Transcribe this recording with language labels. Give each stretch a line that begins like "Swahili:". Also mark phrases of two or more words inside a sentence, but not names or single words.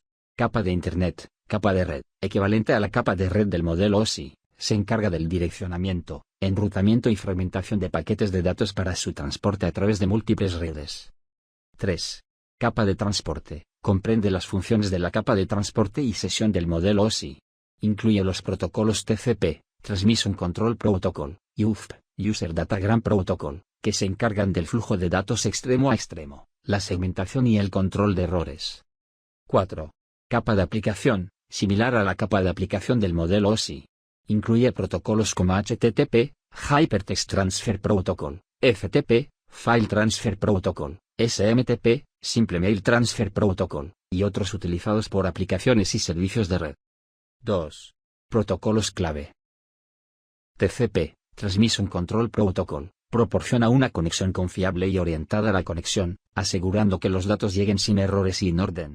Spanish: Capa de Internet, capa de red, equivalente a la capa de red del modelo OSI, se encarga del direccionamiento, enrutamiento y fragmentación de paquetes de datos para su transporte a través de múltiples redes. 3. Capa de transporte, comprende las funciones de la capa de transporte y sesión del modelo OSI. Incluye los protocolos TCP,
English: Transmission Control Protocol,
Spanish: y UDP,
English: User Datagram Protocol,
Spanish: que se encargan del flujo de datos extremo a extremo, la segmentación y el control de errores. 4. Capa de aplicación, similar a la capa de aplicación del modelo OSI. Incluye protocolos como HTTP,
English: Hypertext Transfer Protocol,
Spanish: FTP,
English: File Transfer Protocol,
Spanish: SMTP,
English: Simple Mail Transfer Protocol,
Spanish: y otros utilizados por aplicaciones y servicios de red. 2. Protocolos clave.
English: TCP, Transmission Control Protocol,
Spanish: proporciona una conexión confiable y orientada a la conexión, asegurando que los datos lleguen sin errores y en orden.